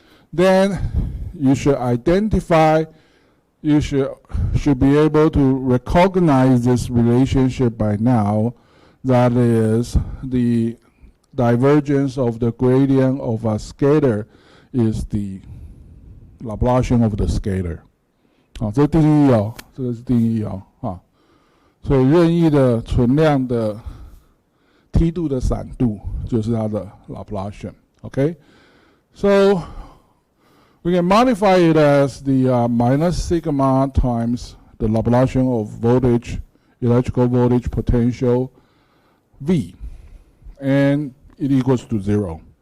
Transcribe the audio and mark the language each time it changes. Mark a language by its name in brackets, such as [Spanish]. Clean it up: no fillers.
[English] Then you should identify, you should be able to recognize this relationship by now. That is, the divergence of the gradient of a scalar is the Laplacian of the scalar. [Chinese] 好，这定义哦，这个是定义哦，啊，所以任意的存量的梯度的散度就是它的 Laplacian。 [English] Okay, so we can modify it as the minus sigma times the Laplacian of voltage, electrical voltage potential V, and it equals to 0.